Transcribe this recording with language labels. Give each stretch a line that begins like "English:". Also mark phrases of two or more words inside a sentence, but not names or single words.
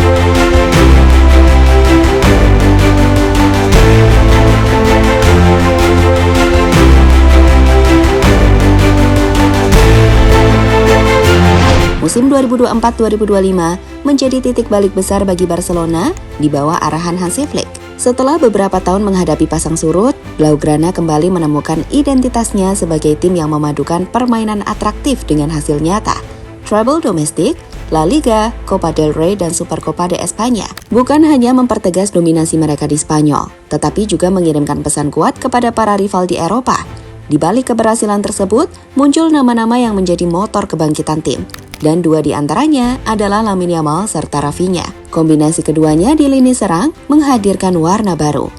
Indonesian: Musim 2024-2025 menjadi titik balik besar bagi Barcelona di bawah arahan Hansi Flick. Setelah beberapa tahun menghadapi pasang surut, Blaugrana kembali menemukan identitasnya sebagai tim yang memadukan permainan atraktif dengan hasil nyata. Treble domestik, La Liga, Copa del Rey, dan Supercopa de España bukan hanya mempertegas dominasi mereka di Spanyol, tetapi juga mengirimkan pesan kuat kepada para rival di Eropa. Di balik keberhasilan tersebut, muncul nama-nama yang menjadi motor kebangkitan tim. Dan dua di antaranya adalah Lamine Yamal serta Rafinha. Kombinasi keduanya di lini serang menghadirkan warna baru.